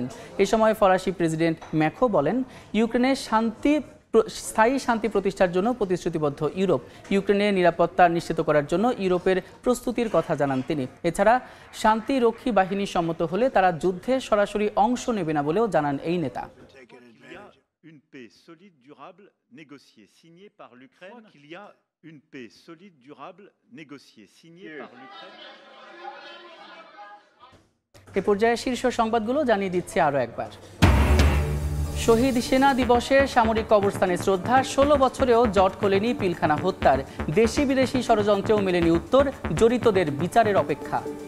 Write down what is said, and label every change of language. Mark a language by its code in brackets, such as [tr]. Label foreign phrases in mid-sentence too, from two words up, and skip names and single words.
[bn] এ সময় ফরাসি প্রেসিডেন্ট ম্যাকো বলেন, ইউক্রেনের স্থায়ী শান্তি প্রতিষ্ঠার জন্য প্রতিশ্রুতিবদ্ধ ইউরোপ। ইউক্রেনের নিরাপত্তা নিশ্চিত করার জন্য ইউরোপের প্রস্তুতির কথা জানান তিনি। এছাড়া শান্তিরক্ষী বাহিনী সম্মত হলে তারা যুদ্ধে সরাসরি অংশ নেবে না বলেও জানান এই নেতা। [fr] Une paix solide, durable, négociée, signée par l'Ukraine. Qu'il y a une paix solide, durable, négociée, signée par l'Ukraine. [bn] এই পর্যায়ে শীর্ষ সংবাদগুলো জানিয়ে দিচ্ছে আরও একবার। শহীদ সেনা দিবসে সামরিক কবরস্থানে শ্রদ্ধা। 16 বছরেও জট খোলেনি পিলখানা হত্যার। দেশি বিদেশি ষড়যন্ত্রেও মেলেনি উত্তর। জড়িতদের বিচারের অপেক্ষা।